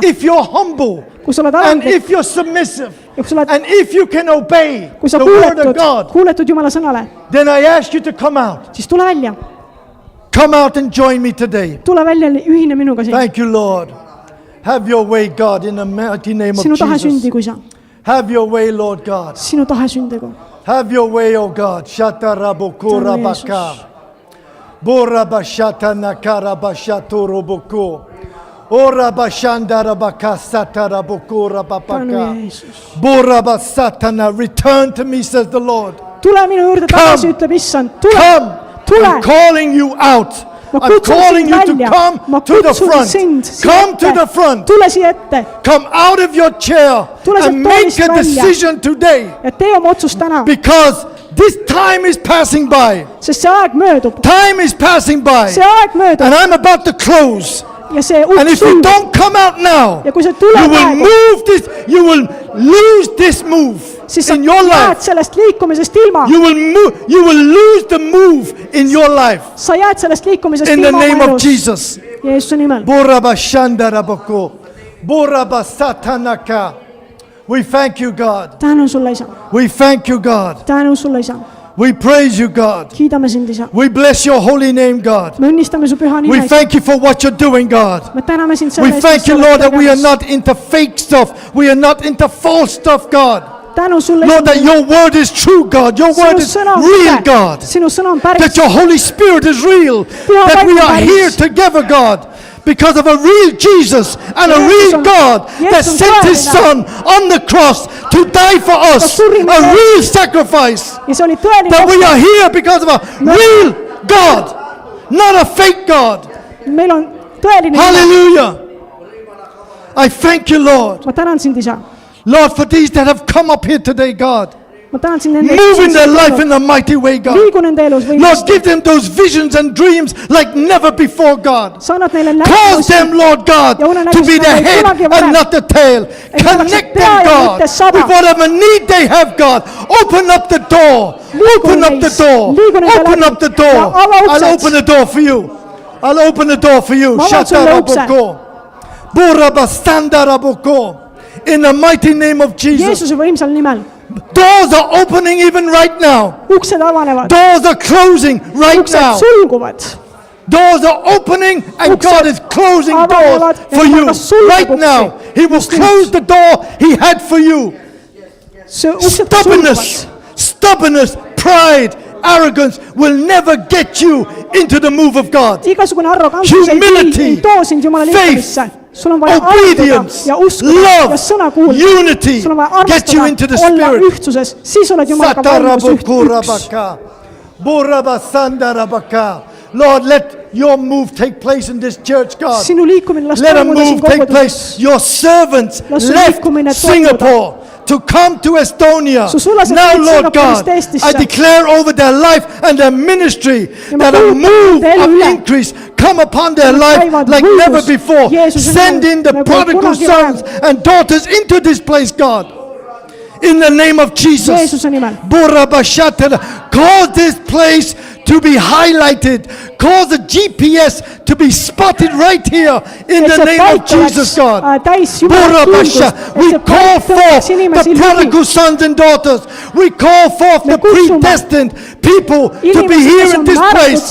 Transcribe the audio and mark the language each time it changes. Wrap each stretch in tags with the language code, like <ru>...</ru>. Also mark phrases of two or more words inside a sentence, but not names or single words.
<en>If you're humble</en> <et>kui sa oled</et> <en>and</en> <et>alandlik</et> <en>if you're submissive</en> <et>ja kui sa oled,</et> <en>and if you can obey</en> <et>kui sa</et> <en>the word of God,</en> <et>kuuletud Jumala sõnale,</et> <en>then I ask you to come out.</en> <et>siis tule välja.</et> <en>Come out and join me today.</en> <et>tule välja, ühine minuga siin.</et> <en>Thank you, Lord. Have your way, God, in the mighty name of</en> <et>sinu tahe</et> <en>Jesus.</en> <et>sündigu, isa.</et> <en>Have your way, Lord God.</en> <et>sinu tahe sündigu.</et> <en>Have your way, O God. Shatarabukura</en> <et>Tänu, Jeesus. baka. Borabashata nakarabashaturubuku. Orabashandarabaka satarabukura tänu, babaka. Jeesus. Borabasatana.</et> <en>Return to me, says the Lord.</en> <et>tule minu juurde tagasi, ütleb issand. tule,</et> <en>Come.</en> <et>tule.</et> <en>I'm calling you out.</en> <et>ma</et> <en>I'm</en> <et>kutsun</et> <en>calling</en> <et>sind</et> <en>you to</en> <et>välja.</et> <en>come</en> <et>ma</et> <en>to the</en> <et>kutsun</et> <en>front.</en> <et>sind siia</et> <en>Come to the</en> <et>ette.</et> <en>front.</en> <et>tule siia ette</et> <en>Come out of your chair</en> <et>Tule sealt</et> <en>and make</en> <et>toolist</et> <en>a</en> <et>välja.</et> <en>decision today,</en> <et>ja tee oma otsus täna,</et> <en>because this time is passing by.</en> <et>sest see aeg möödub.</et> <en>Time is passing by.</en> <et>see aeg möödub</et> <en>And I'm about to close.</en> <et>ja see</et> <en>And</en> <et>uks</et> <en>if you</en> <et>sulgub.</et> <en>don't come out now,</en> <et>ja kui sa tule</et> <en>you will</en> <et>praegu,</et> <en>move this, you will lose this move</en> <et>siis sa</et> <en>in your</en> <et>jääd</et> <en>life.</en> <et>sellest liikumisest ilma.</et> <en>You will lose the move in your life.</en> <et>sa jääd sellest liikumisest</et> <en>In the</en> <et>ilma</et> <en>name</en> <et>oma</et> <en>of</en> <et>elus.</et> <en>Jesus.</en> <et>Jeesuse nimel. Borabashandaraboko. Borabasatanaka.</et> <en>We thank you, God.</en> <et>tänu sulle, isa.</et> <en>We thank you, God.</en> <et>tänu sulle, isa.</et> <en>We praise you, God.</en> <et>kiidame sind, isa.</et> <en>We bless your holy name, God.</en> <et>me õnnistame su püha</et> <en>We</en> <et>nime.</et> <en>thank you for what you're doing, God.</en> <et>me täname sind</et> <en>We</en> <et>selle eest,</et> <en>thank</en> <et>mis</et> <en>you,</en> <et>sa oled</et> <en>Lord, that we are</en> <et>tegemas.</et> <en>not into fake stuff. We are not into false stuff, God.</en> <et>tänu sulle,</et> <en>Lord, that your word is true, God. Your word</en> <et>sinu</et> <en>is</en> <et>sõna on</et> <en>real,</en> <et>tõde.</et> <en>God.</en> <et>sinu sõna on päris.</et> <en>That your Holy Spirit is real. That we are here together, God, because of a real Jesus and a real God that sent his Son on the cross to die for us. A real sacrifice.</en> <et>ja see oli tõeline</et> <en>That we</en> <et>ohver.</et> <en>are here because of a real God, not a fake God.</en> <et>meil on tõeline ime.</et> <en>Hallelujah. I thank you, Lord.</en> <et>ma tänan sind, isa.</et> <en>Lord, for these that have come up here today, God.</en> <et>ma tänan sind nende</et> <en>Move in their life in a mighty way, God.</en> <et>liigu nende elus</et> <en>Lord,</en> <et>võimesti.</et> <en>give them those visions and dreams like never before, God.</en> <et>sa annad neile</et> <en>Cause them,</en> <et>nägemusi.</et> <en>Lord God, to be the head and not the tail. Connect them, God, with whatever need they have, God. Open up the door. Open up the door. Open up the door. I'll open the door for you. I'll open the door for you. Shataraboko. Borabastandaraboko. In the mighty name of Jesus.</en> <et>Jeesuse võimsal nimel.</et> <en>Doors are opening even right now.</en> <et>uksed avanevad.</et> <en>Doors are closing right</en> <et>uksed</et> <en>now.</en> <et>sulguvad.</et> <en>Doors are opening and God is closing doors for you right now. He will close the door He had for you.</en> <et>see uksed sulguvad.</et> <en>Stubbornness, pride, arrogance will never get you into the move of God.</en> <et>igasugune arrogantsus ei too sind Jumala liikumisse. sul on vaja arvuda</et> <en>Obedience,</en> <et>ja uskuda ja sõna</et> <en>love,</en> <et>kuulda.</et> <en>unity</en> <et>sul on vaja</et> <en>get you into the</en> <et>armastada, olla</et> <en>Spirit.</en> <et>ühtsuses, siis oled Jumalaga vaimus üks. Borabasandarabaka.</et> <en>Lord, let your move take place in this church, God.</en> <et>sinu liikumine las</et> <en>Let a</en> <et>toimuda siin</et> <en>move take</en> <et>koguduses.</et> <en>place. Your servants</en> <et>Las su</et> <en>left</en> <et>liikumine toimuda.</et> <en>Singapore to come to Estonia.</en> <et>Su sulased</et> <en>Now,</en> <et>tulid</et> <en>Lord</en> <et>Singaporist</et> <en>God,</en> <et>Eestisse.</et> <en>I declare over their life and their ministry</en> <et>ma</et> <en>that a</en> <et>kuulutan</et> <en>move</en> <et>nende elu of üle.</et> <en>increase come upon their</en> <et>Nad</et> <en>life</en> <et>käivad</et> <en>like</en> <et>võidus</et> <en>never before.</en> <et>Jeesuse</et> <en>Send</en> <et>nimel,</et> <en>in the</en> <et>nagu</et> <en>prodigal</en> <et>kunagi</et> <en>sons and daughters into this place, God. In the name of Jesus.</en> <et>Jeesuse nimel.</et> <en>Cause this place to be highlighted. Cause the GPS to be spotted right here in the name of Jesus, God. We call forth the prodigal sons and daughters. We call forth the predestined people to be here in this place.</en>